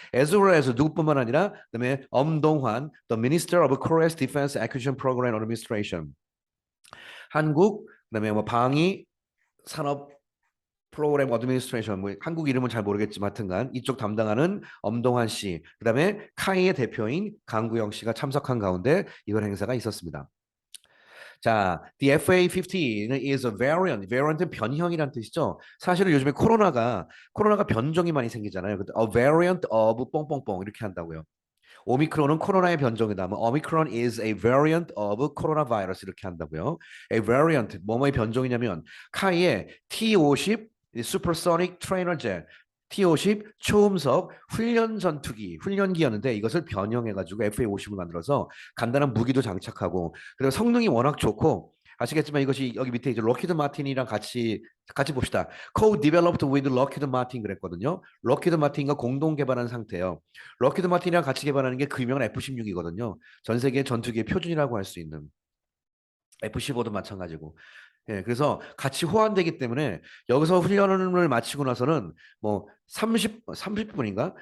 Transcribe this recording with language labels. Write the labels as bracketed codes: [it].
[en] As well as [ko] 누구뿐만 아니라 그다음에 엄동환, [en] the Minister of Korea's Defense Acquisition Program Administration, [ko] 한국 그다음에 뭐 방위 산업 프로그램 어드미니스트레이션 뭐 한국 이름은 잘 모르겠지만 하여튼간 이쪽 담당하는 엄동환 씨, 그다음에 카이의 대표인 강구영 씨가 참석한 가운데 이번 행사가 있었습니다. [en] 자, the FA50 is a variant. [ko] variant은 변형이란 뜻이죠. 사실은 요즘에 코로나가 변종이 많이 생기잖아요. [en] a variant of [ko] 뽕뽕뽕 이렇게 한다고요. 오미크론은 코로나의 변종이다. [en] 뭐 오미크론 is a variant of coronavirus [ko] 이렇게 한다고요. A variant 뭐뭐의 변종이냐면 카이의 T50 [en] supersonic trainer jet [ko] T50 초음속 훈련 전투기, 훈련기였는데 이것을 변형해가지고 FA50을 만들어서 간단한 무기도 장착하고 그리고 성능이 워낙 좋고 아시겠지만 이것이 여기 밑에 이제 록히드 마틴이랑 같이 봅시다. [en] Co-developed with Lockheed Martin [ko] 그랬거든요. 록히드 마틴과 공동 개발한 상태예요. 록히드 마틴이랑 같이 개발하는 게 그 유명한 F-16이거든요. 전 세계 전투기의 표준이라고 할 수 있는 F-15도 마찬가지고. 예, 그래서 같이 호환되기 때문에 여기서 훈련을 마치고 나서는 뭐 30분인가?